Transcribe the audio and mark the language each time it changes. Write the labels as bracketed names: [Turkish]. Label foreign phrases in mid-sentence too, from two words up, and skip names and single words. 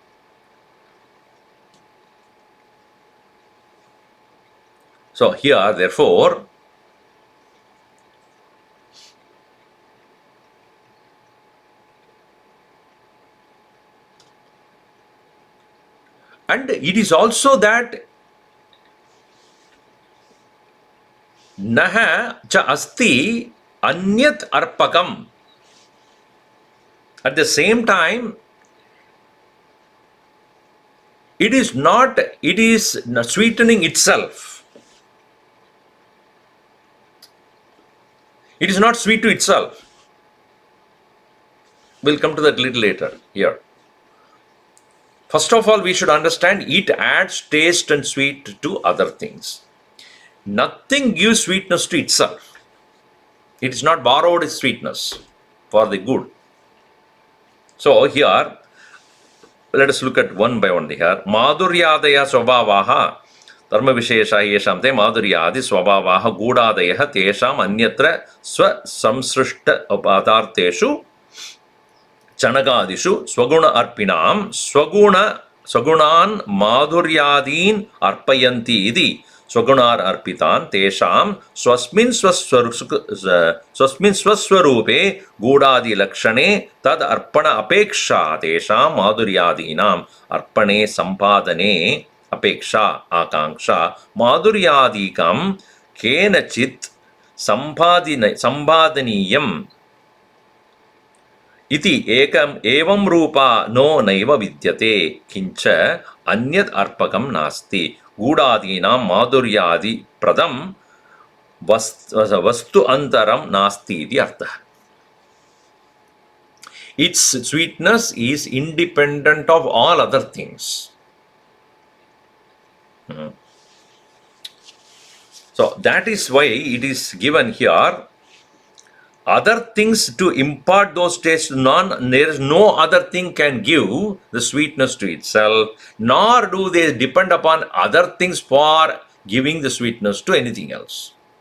[English] So here, therefore, and it is also that [Sanskrit] न च अस्ति अन्यत् अर्पकम्. [English] At the same time, it is sweetening itself. It is not sweet to itself. We'll come to that a little later here. First of all, we should understand it adds taste and sweet to other things. Nothing gives sweetness to itself. It is not borrowed sweetness for the good. So here, let us look at one by one here. [Sanskrit] माधुर्यादयः स्वभावाः धर्म विशेषाः येषां ते माधुर्यादि स्वभावाः गुडादयः तेषाम् अन्यत्र स्व संसृष्ट पदार्थेषु चणकादिषु स्वगुण अर्पिणां स्वगुणान् माधुर्यादीन् अर्पयन्ति इति स्वगुणार्पिताः तेषां स्वस्मिन् स्वस्वरूपे गुडादि लक्षणे तद् अर्पण अपेक्षा तेषां माधुर्यादीनाम् अर्पणे सम्पादने अपेक्षा आकाङ्क्षा माधुर्यादिकं केनचित् सम्पादनीयम् इति एकम् एवं रूपा नो नैव विद्यते किञ्च अन्यत् अर्पकं नास्ति गुडादीनां माधुर्यादि प्रदं वस्तु अन्तरं नास्ति इति अर्थः. [English] Its sweetness is independent of all other things. So that is why it is given here. Other things to impart those tastes to none, there is no other thing can give the sweetness to itself, nor do they depend upon other things for giving the sweetness to anything else.